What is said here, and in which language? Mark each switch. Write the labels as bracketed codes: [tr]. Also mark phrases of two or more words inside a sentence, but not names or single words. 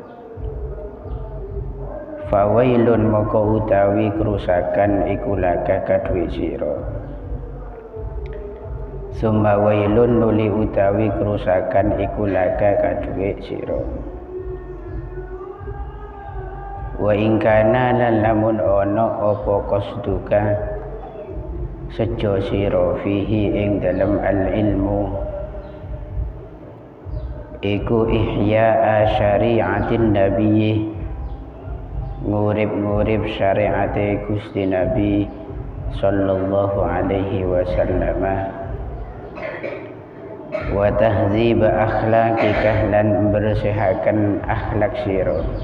[jv] Fawailun moko utawi kerusakan iku laka kadwe sira. [ar] ثم ويل [jv] nuli utawi kerusakan iku laka kadwe sira. [ar] وإن كان [jv] lan lamun ana apa qasduka sejo sira fihi ing dalam [ar] العلم [jv] iku [ar] إحياء شريعة النبي [jv] ngurip syariate Gusti Nabi [ar] صلى الله عليه وسلم وتهذيب أخلاقك [jv] lan bersihakan akhlak sira